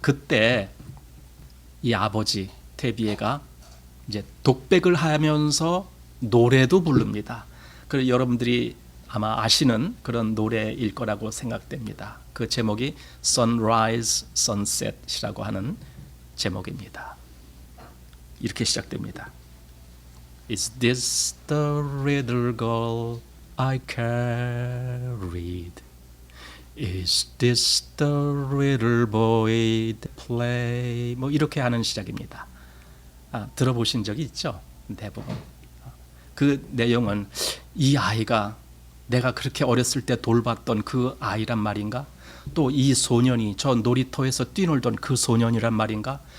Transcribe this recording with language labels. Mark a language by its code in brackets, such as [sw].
[ko] 그때 이 아버지 테비에가 이제 독백을 하면서 노래도 부릅니다. 그래서 여러분들이 아마 아시는 그런 노래일 거라고 생각됩니다. 그 제목이 Sunrise, Sunset이라고 하는 제목입니다. 이렇게 시작됩니다. [en] Is this the little girl I carried? Is this the little boy that play? [ko] 뭐 이렇게 하는 시작입니다. 들어보신 적이 있죠? 대부분. 그 내용은 이 아이가 내가 그렇게 어렸을 때 돌봤던 그 아이란 말인가? 또 이 소년이 저 놀이터에서 뛰놀던 그 소년이란 말인가?